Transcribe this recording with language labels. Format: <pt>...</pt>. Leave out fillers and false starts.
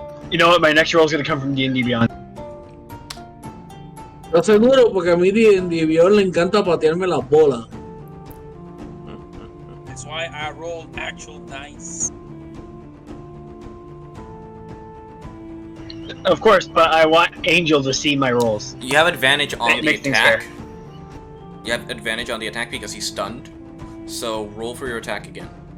<en>You know what, my next roll is gonna come from D&D Beyond.</en> <es>Lo seguro, porque a mí D&D Beyond le encanta patearme las bolas.</es> <en>That's why I rolled actual dice. Of course, but I want Angel to see my rolls. You have advantage on It the makes things attack. fair. You have advantage on the attack because he's stunned. So roll for your attack again.</en>